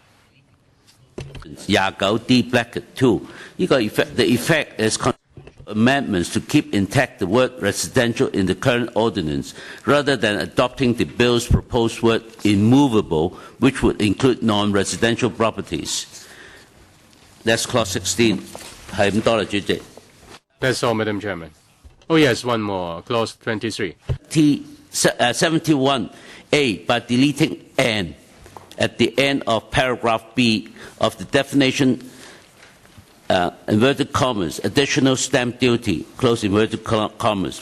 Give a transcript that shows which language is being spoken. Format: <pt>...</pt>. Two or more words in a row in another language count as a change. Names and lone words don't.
<en>29D bracket 2. The effect is amendments to keep intact the word residential in the current ordinance, rather than adopting the bill's proposed word immovable, which would include non-residential properties. That's clause 16.</en> <yue>係咁多啦，主席。</yue> <en>That's all, Madam Chairman. Oh yes, one more. Clause 23. 71A, by deleting "and" at the end of paragraph B of the definition, inverted commas, additional stamp duty, close inverted commas.</en>